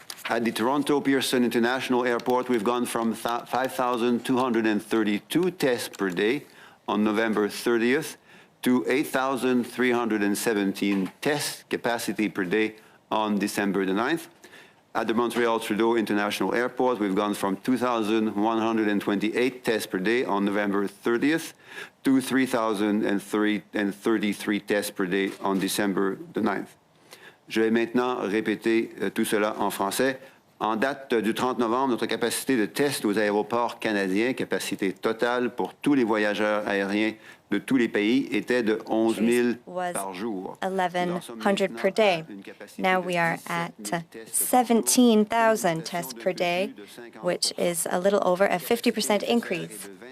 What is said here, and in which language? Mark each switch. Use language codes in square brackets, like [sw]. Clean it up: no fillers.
[en] At the Toronto Pearson International Airport, we've gone from 5,232 tests per day on November 30th to 8,317 tests capacity per day on December the 9th. At the Montreal Trudeau International Airport, we've gone from 2,128 tests per day on November 30th to 3,033 tests per day on December the 9th. [fr] Je vais maintenant répéter tout cela en français. En date du 30 novembre, notre capacité de test aux aéroports canadiens, capacité totale pour tous les voyageurs aériens de tous les pays, était de 11 000 par jour. [en] 1,100 per day. Now we are at 17,000 tests per day, which is a little over a 50% increase.